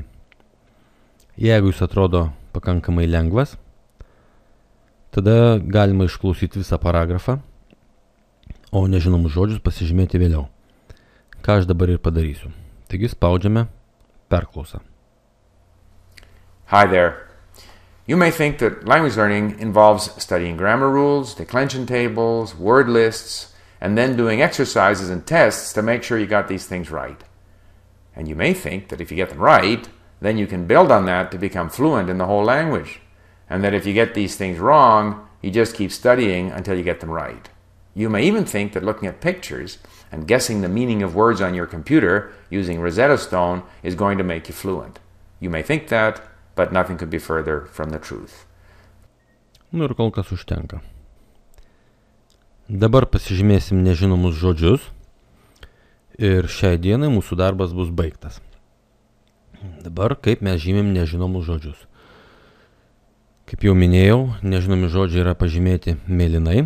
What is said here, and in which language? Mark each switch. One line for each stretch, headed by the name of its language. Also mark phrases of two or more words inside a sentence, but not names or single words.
Lithuanian: Jeigu jis atrodo pakankamai lengvas, tada galima išklausyti visą paragrafą, o nežinomus žodžius pasižymėti vėliau. Ką aš dabar ir padarysiu. Taigi spaudžiame perklausą.
English: Hi there. You may think that language learning involves studying grammar rules, declension tables, word lists, and then doing exercises and tests to make sure you got these things right. And you may think that if you get them right, then you can build on that to become fluent in the whole language. And that if you get these things wrong, you just keep studying until you get them right. You may even think that looking at pictures and guessing the meaning of words on your computer using Rosetta Stone is going to make you fluent. You may think that, but nothing could be further from the truth.
Lithuanian: Ir kol kas užtenka. Dabar pasižymėsim nežinomus žodžius ir šiai dienai mūsų darbas bus baigtas. Dabar kaip mes žymim nežinomus žodžius. Kaip jau minėjau, nežinomi žodžiai yra pažymėti mėlynai.